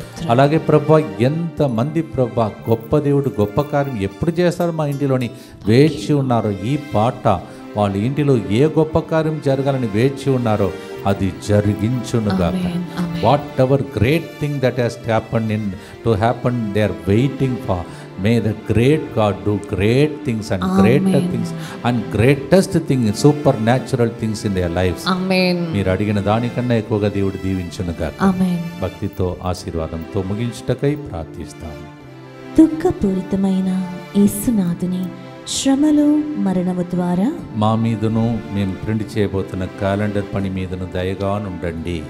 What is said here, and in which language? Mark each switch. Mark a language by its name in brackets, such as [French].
[Telugu] అలాగే ప్రభా, ఎంతమంది ప్రభా గొప్ప దేవుడు గొప్ప కార్యం ఎప్పుడు చేస్తారు మా ఇంటిలోని వేచి ఉన్నారో, ఈ పాట వాళ్ళ ఇంటిలో ఏ గొప్ప కార్యం జరగాలని వేచి ఉన్నారో అది జరిగించునుగాక. [English] Whatever great thing that has happen to happen, they are waiting for. May the great God do great things and greater things and greatest things, supernatural things in their lives. Amen. [Telugu] మీరు అడిగిన దానికన్నా ఎక్కువగా దేవుడు దీవించునుగాక. ఆమేన్. భక్తితో ఆశీర్వాదంతో ముగించుటకై ప్రార్థిస్తాను. దుఃఖపూరితమైన యేసునాథుని శ్రమలు మరణము ద్వారా మా మీదను మేము ప్రింట్ చేయబోతున్న క్యాలెండర్ పని మీదను దయగా నుండండి.